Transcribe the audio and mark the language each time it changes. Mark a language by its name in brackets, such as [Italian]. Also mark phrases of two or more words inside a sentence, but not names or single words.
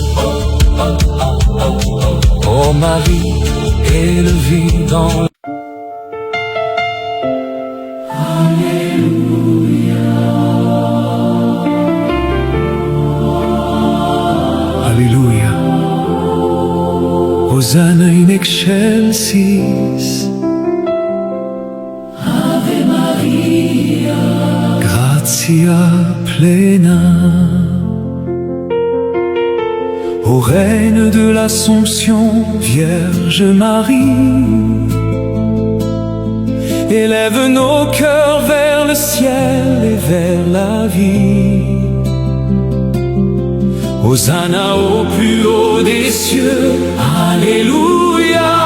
[French] Ô Marie, élevée dans Alléluia. [Latin] Hosanna in excelsis. Ave Maria, Gratia plena. [French] Ô Reine de l'Assomption, Vierge Marie, élève nos cœurs vers le ciel et vers la vie. Hosanna au plus haut des cieux, Alléluia.